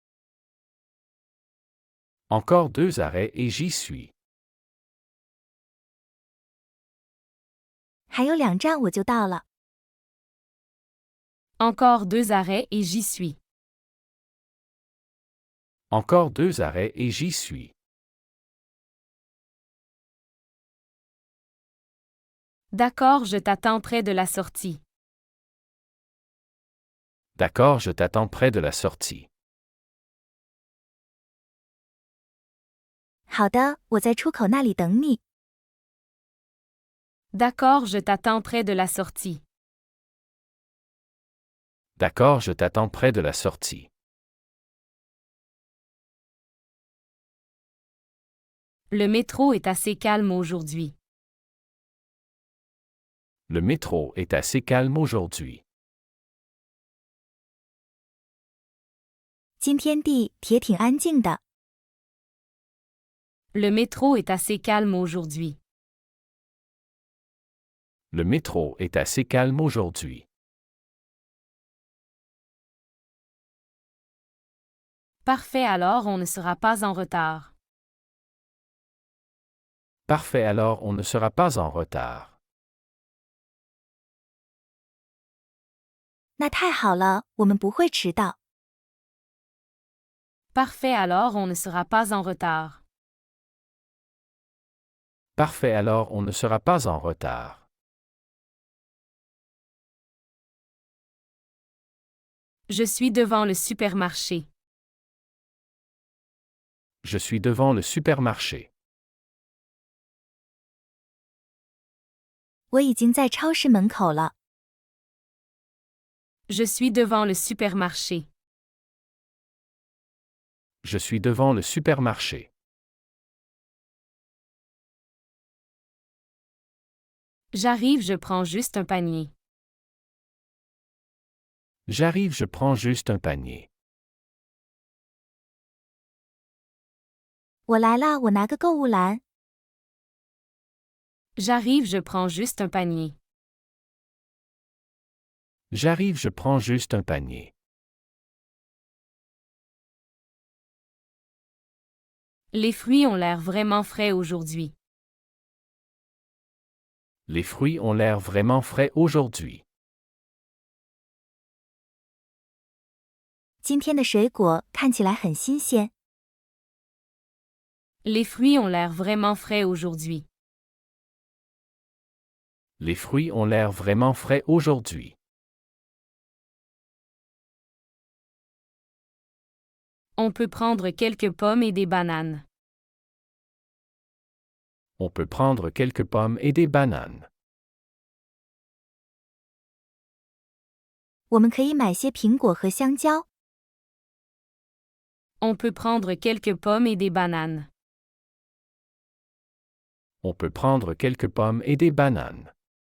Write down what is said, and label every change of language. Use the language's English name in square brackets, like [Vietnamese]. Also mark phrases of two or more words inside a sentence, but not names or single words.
[French] Encore 2 arrêts et j'y suis. [Chinese] 还有2站我就到了。 [French] Encore 2 arrêts et j'y suis. Encore 2 arrêts et j'y suis. D'accord, je t'attends près de la sortie. D'accord, je t'attends près de la sortie. [Chinese] 好的，我在出口那里等你。 [French] D'accord, je t'attends près de la sortie. D'accord, je t'attends près de la sortie. Le métro est assez calme aujourd'hui. Le métro est assez calme aujourd'hui. [Chinese] 今天地铁挺安静的。 [French] Le métro est assez calme aujourd'hui. Le métro est assez calme aujourd'hui. Parfait, alors on ne sera pas en retard. Parfait, alors on ne sera pas en retard. [Chinese] 那太好了，我们不会迟到。 [French] Parfait, alors on ne sera pas en retard. Parfait, alors on ne sera pas en retard. Je suis devant le supermarché. Je suis devant le supermarché. [Chinese] 我已经在超市门口了。 [French] Je suis devant le supermarché. Je suis devant le supermarché. J'arrive, je prends juste un panier. J'arrive, je prends juste un panier. [Chinese] 我来了，我拿个购物篮。 [French] J'arrive, je prends juste un panier. J'arrive, je prends juste un panier. Les fruits ont l'air vraiment frais aujourd'hui. Les fruits ont l'air vraiment frais aujourd'hui. [Chinese] 今天的水果看起来很新鲜。 [French] Les fruits ont l'air vraiment frais aujourd'hui. Les fruits ont l'air vraiment frais aujourd'hui. On peut prendre quelques pommes et des bananes. On peut prendre quelques pommes et des bananes. [Chinese] 我们可以买些苹果和香蕉。 [French] On peut prendre quelques pommes et des bananes. On peut prendre quelques pommes et des bananes.